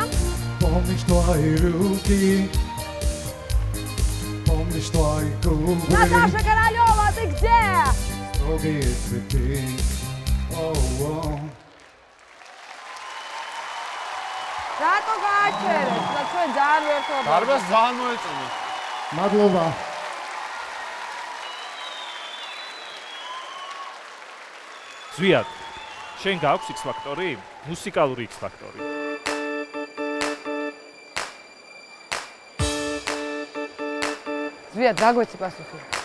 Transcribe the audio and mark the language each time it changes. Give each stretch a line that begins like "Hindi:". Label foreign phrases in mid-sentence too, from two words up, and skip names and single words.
Russian: помнишь твои руки, помнишь твои губы, Наташа Королева, ты где? строгие цветы,
Georgian: Рато გააჩერეთ, და ჩვენ ძალიან ვერთობთ. დარბაზს ძალიან მოეწონათ. მადლობა. ზვიად, შენ გაქვს X-Factor-ი? მუსიკალური X-Factor-ი. ზვიად, გაგვეცი პასუხი.